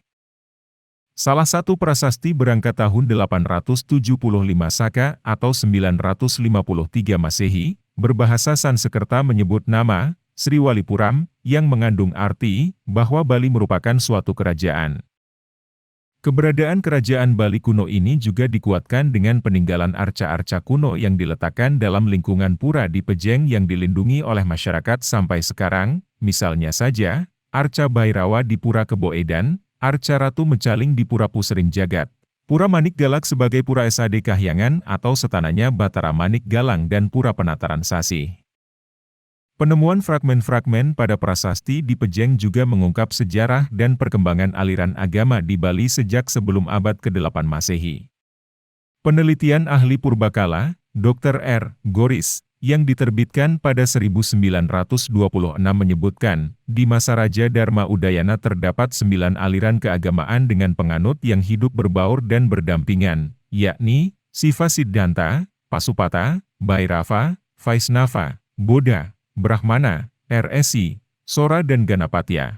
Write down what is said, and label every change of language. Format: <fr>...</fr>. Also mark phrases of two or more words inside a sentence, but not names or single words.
<id>Salah satu prasasti berangkat tahun 875 Saka atau 953 Masehi, berbahasa Sanskerta menyebut nama Sri Walipuram, yang mengandung arti bahwa Bali merupakan suatu kerajaan. Keberadaan kerajaan Bali kuno ini juga dikuatkan dengan peninggalan arca-arca kuno yang diletakkan dalam lingkungan pura di Pejeng yang dilindungi oleh masyarakat sampai sekarang, misalnya saja, Arca Bhairawa di Pura Kebo Edan, Arca Ratu Mecaling di Pura Pusering Jagat, Pura Manik Galak sebagai Pura SAD Kahyangan atau setananya Batara Manik Galang dan Pura Penataran Sasih. Penemuan fragmen-fragmen pada prasasti di Pejeng juga mengungkap sejarah dan perkembangan aliran agama di Bali sejak sebelum abad ke-8 Masehi. Penelitian ahli Purbakala, Dr. R. Goris, yang diterbitkan pada 1926 menyebutkan, di masa Raja Dharma Udayana terdapat 9 aliran keagamaan dengan penganut yang hidup berbaur dan berdampingan, yakni Siva Siddhanta, Pasupata, Bhairava, Vaisnava, Boddha, Brahmana, Rsi, Sora dan Ganapatya.</id>